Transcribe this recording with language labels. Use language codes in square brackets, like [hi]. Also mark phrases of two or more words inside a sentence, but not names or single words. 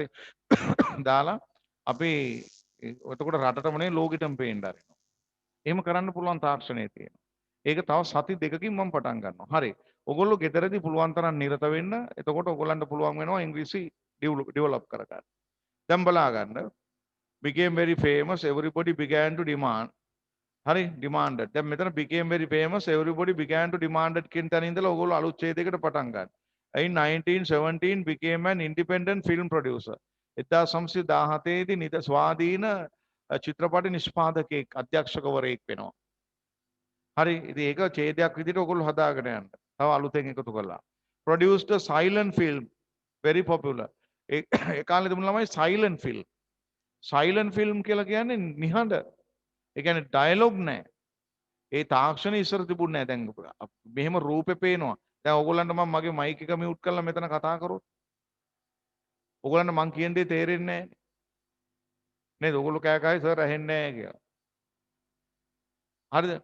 [si] දාලා අපි එතකොට රටටම නේ ලෝකෙටම පේන්න ආරිනවා. එහෙම කරන්න පුළුවන් තාක්ෂණයේ තියෙනවා. ඒක තව සති දෙකකින් මම පටන් ගන්නවා. හරි. ඔයගොල්ලෝ ගෙදරදී පුළුවන් තරම් නිරත වෙන්න. එතකොට ඔයගොල්ලන්ට පුළුවන් වෙනවා ඉංග්‍රීසි ඩෙවලොප් කරගන්න. දැන් බලා ගන්න. [en] became very famous everybody began to demand. [si] හරි demanded. දැන් මෙතන [en] became very famous everybody began to demanded [si] කියන තැන ඉඳලා ඔයගොල්ලෝ අලුත් ඡේදයකට පටන් ගන්න. [en] In 1917 became an independent film producer. [si] 1917 දී ස්වාධීන චිත්‍රපට නිෂ්පාදකයෙක් අධ්‍යක්ෂකවරයෙක් වෙනවා. හරි ඉතින් ඒක ඡේදයක් විදිහට ඔයගොල්ලෝ හදාගෙන යන්න. තව අලුතෙන් එකතු කරලා. [en] Produced a silent film very popular. [si] ඒ කාලේ තිබුණ ළමයි [en] silent film. silent film [si] කියලා කියන්නේ නිහඬ. ඒ කියන්නේ ඩයලොග් නැහැ. ඒ තාක්ෂණය ඉස්සර තිබුණේ නැහැ. දැන් මෙහෙම රූපේ පේනවා. දැන් ඕගොල්ලන්ට මම මගේ මයික් එක මියුට් කරලා මෙතන කතා කරොත් ඕගොල්ලන්ට මං කියන දේ තේරෙන්නේ නැහැ නේද? ඕගොල්ලෝ කෑ කයි සර් ඇහෙන්නේ නැහැ කියලා. හරිද?